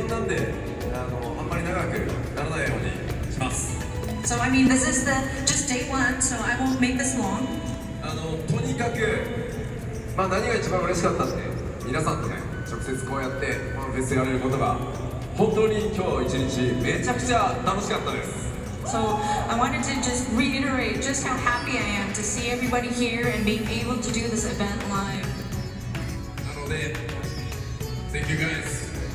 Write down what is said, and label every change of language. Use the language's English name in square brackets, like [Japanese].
[Japanese] であんまり長くならないようにします。 [English] So I mean, this is just day one, so I won't make this long. [Japanese] とにかく、何が一番嬉しかったって皆さんとね直接こうやってファンフェスやれることが本当に今日一日めちゃくちゃ楽しかったです。 [English] So I wanted to just reiterate just how happy I am to see everybody here and being able to do this event live. [Japanese] なので [English] Thank you guys.